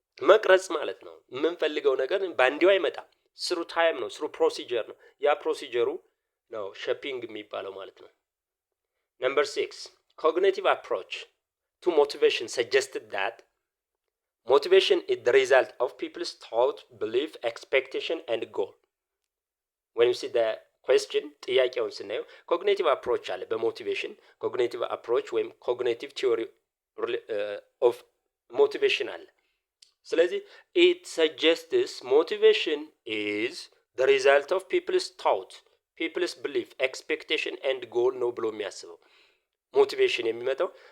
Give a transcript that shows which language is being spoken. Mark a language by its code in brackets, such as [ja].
[am] መቅረጽ ማለት ነው። የምንፈልገው ነገር ባንዲው አይመጣም። ስሩ ታይም ነው፣ ስሩ ፕሮሲጀር ነው። ያ ፕሮሲጀሩ ነው ሼፒንግ የሚባለው ማለት ነው። [en] Number 6. Cognitive approach to motivation suggested that motivation is the result of people's thought, belief, expectation and goal. When you see the question [am] ጥያቄውን ስናየው [en] cognitive approach [am] አለ በሞቲቬሽን [en] cognitive approach ወይም cognitive theory of motivation [am] አለ። ስለዚህ [en] it suggests motivation is the result of people's thought, people's belief, expectation and goal [am] ነው ብሎ የሚያስበው። ሞቲቬሽን የሚመጣው